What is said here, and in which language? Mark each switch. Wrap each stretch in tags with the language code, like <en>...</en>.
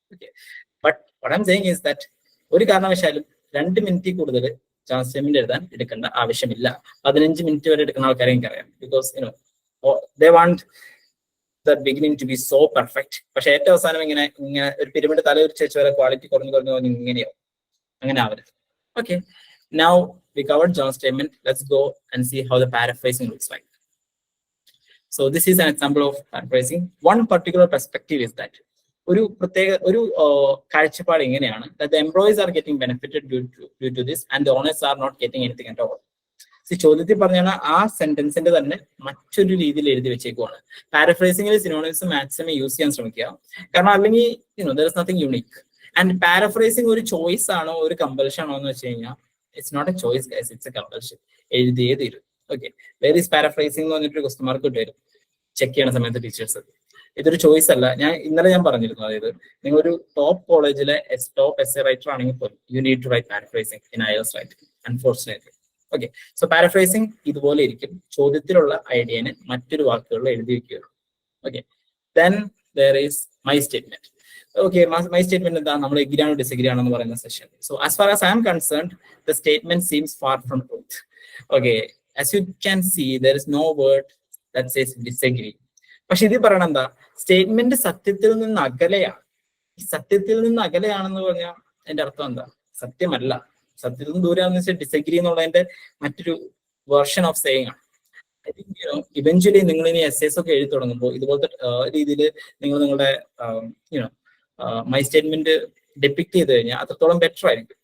<ml>Okay,</ml> <en>but what I am saying is that</en> <ml>ഒരു കാരണവശാലും 2 മിനിറ്റിൽ കൂടുതൽ ജനറൽ സ്റ്റേറ്റ്മെന്റ് എഴുതാൻ എടുക്കേണ്ട ആവശ്യമില്ല. 15 മിനിറ്റ് വരെ എടുക്കുന്ന ആൾക്കാരെ എനിക്കറിയാം.</ml> <en>Because they want the beginning to be so perfect.</en> <ml>പക്ഷെ ഏറ്റവും അവസാനം ഇങ്ങനെ ഒരു പിരമിഡ് തല ഒരു ചേച്ചി വരെ ക്വാളിറ്റി കുറഞ്ഞു ഇങ്ങനെയോ, അങ്ങനെ ആവരുത്.</ml> <en>Okay, now we covered general statement. Let's go and see how the paraphrasing looks like. So this is an example of paraphrasing. One particular perspective is that</en> <ml>ഒരു കാഴ്ചപ്പാട് ഇങ്ങനെയാണ്,</ml> <en>that the employees are getting benefited due to this and the owners are not getting anything at all.</en> <ml>ചോദ്യത്തിൽ പറഞ്ഞാൽ ആ സെന്റൻസിന്റെ തന്നെ മറ്റൊരു രീതിയിൽ എഴുതി വെച്ചേക്കുവാണ്. പാരഫ്രൈസിംഗിൽ സിനോണിംസ് മാക്സിമം യൂസ് ചെയ്യാൻ ശ്രമിക്കുക. കാരണം അല്ലെങ്കിൽ</ml> <en>there is nothing unique.</en> <ml>And paraphrasing ഒരു ചോയ്സ് ആണോ ഒരു കമ്പൽഷൻ ആണോ എന്ന് വെച്ച് കഴിഞ്ഞാൽ</ml> <en>It's not a choice guys, it's a compulsion.</en> <ml>എഴുതിയേ തീരും. ഓക്കെ,</ml> <en>where is paraphrasing</en> <ml>എന്ന് പറഞ്ഞിട്ട് ക്വസ്റ്റ്യൻ മാർക്ക് ഇട്ട് വരും ചെക്ക് ചെയ്യണ സമയത്ത് ടീച്ചേഴ്സ്. ഇതൊരു ചോയ്സ് അല്ല. ഞാൻ ഇന്നലെ പറഞ്ഞിരുന്നു, അതായത് നിങ്ങളൊരു ടോപ്പ് കോളേജിലെ ടോപ്പ് എസ്സേ റൈറ്റർ ആണെങ്കിൽ പോലും</ml> <en>You need to write paraphrasing in IELTS writing, unfortunately.</en> <ml>Okay, so പാരഫ്രൈസിംഗ് ഇതുപോലെ ഇരിക്കും. ചോദ്യത്തിലുള്ള ഐഡിയനെ മറ്റൊരു വാക്കുകളിൽ എഴുതി വെക്കുകയുള്ളൂ.</ml> <en>Okay, then there is my statement. Okay, my statement is that we agree or disagree on the session. So as far as I am concerned, the statement seems far from truth. Okay, as you can see, there is no word that says disagree.</en> <ml>പക്ഷെ ഇത് പറയണെന്താ, statement സത്യത്തിൽ നിന്ന് അകലെയാണ്. സത്യത്തിൽ നിന്ന് അകലെയാണെന്ന് പറഞ്ഞാൽ അതിന്റെ അർത്ഥം എന്താ? സത്യമല്ല, സത്യത്തിൽ നിന്ന് ദൂരെയാണെന്ന് വെച്ചാൽ ഡിസഗ്രി എന്നുള്ളതിന്റെ മറ്റൊരു</ml> <en>version of saying</en> <ml>ആണ്.</ml> <en>I think eventually</en> <ml>നിങ്ങൾ ഇനി എസ്സേസ് ഒക്കെ എഴുതി തുടങ്ങുമ്പോൾ ഇതുപോലത്തെ രീതിയിൽ നിങ്ങൾ നിങ്ങളുടെ മൈ സ്റ്റേറ്റ്മെന്റ് ഡെപിക്ട് ചെയ്ത് കഴിഞ്ഞാൽ അത്രത്തോളം ബെറ്റർ ആയിരിക്കും.</ml>